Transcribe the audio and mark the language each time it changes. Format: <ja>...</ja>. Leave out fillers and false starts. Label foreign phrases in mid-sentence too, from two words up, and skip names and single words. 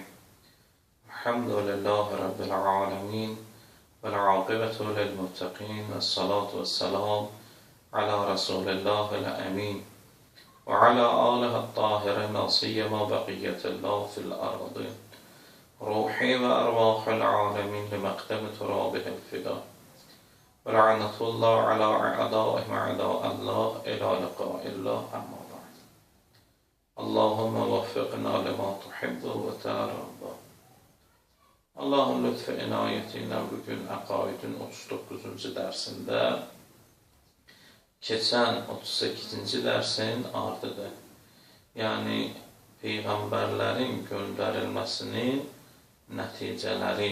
<ar>الحمد لله رب العالمين والعاقبة للمتقين والصلاة والسلام على رسول الله الأمين وعلى آله الطاهرين لا سيما بقية الله في الأرض روحي وأرواح العالمين لمقدم ترابه الفداء ولعنة الله على أعدائهم أعداء الله إلى لقاء الله أما بعد. اللهم وفقنا لما تحب وترضى.</ar> <tr>Allah'ın lütfu inayetiyle bugün</tr> <az>Əqaidin 39-cu dərsində keçən 38-ci dərsin ardıdır. Yəni Peyğəmbərlərin göndərilməsinin nəticələri.</az>